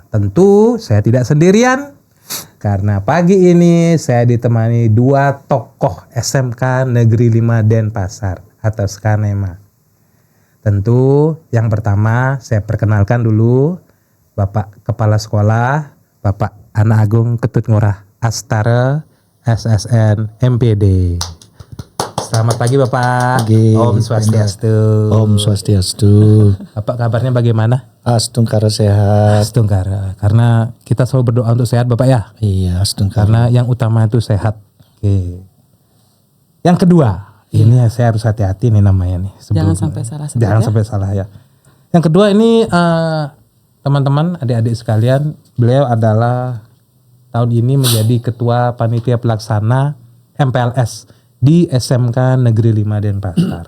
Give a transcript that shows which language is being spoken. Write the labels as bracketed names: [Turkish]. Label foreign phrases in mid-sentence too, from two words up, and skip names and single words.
[Indonesian] Tentu saya tidak sendirian, karena pagi ini saya ditemani dua tokoh SMK Negeri 5 Denpasar atau Skanema. Tentu yang pertama saya perkenalkan dulu Bapak Kepala Sekolah, Bapak Ana Agung Ketut Ngurah Astara, SSN MPD. Selamat pagi Bapak. Pagi. Om Swastiastu. Om Swastiastu. Bapak kabarnya bagaimana? Astungkara sehat. Astungkara. Karena kita selalu berdoa untuk sehat Bapak ya. Iya, astungkara. Karena yang utama itu sehat. Oke. Yang kedua, ini saya harus hati-hati nih namanya nih. Jangan sampai salah. Jangan sampai salah ya. Yang kedua ini teman-teman, adik-adik sekalian, beliau adalah tahun ini menjadi ketua panitia pelaksana MPLS di SMK Negeri 5 Denpasar.